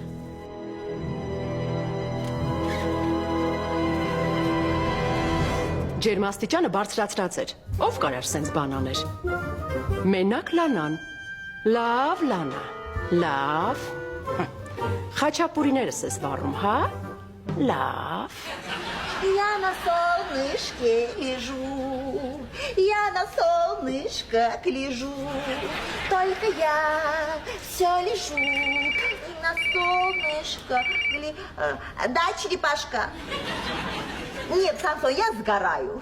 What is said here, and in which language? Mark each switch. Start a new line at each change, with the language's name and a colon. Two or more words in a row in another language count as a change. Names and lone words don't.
Armenian: Ջերմաստիճանը բարձրացրած էր։ Ով կարար սենց բան աներ։ Մենակ Լանան։ Լավ, Լանա, լավ։ Խաչապուրիներս ես վառում, հա։ Լավ։
Russian: Я на солнышке лежу, я на солнышко лежу, только я все лежу и на солнышко Да, черепашка? Нет, Самсон, я сгораю.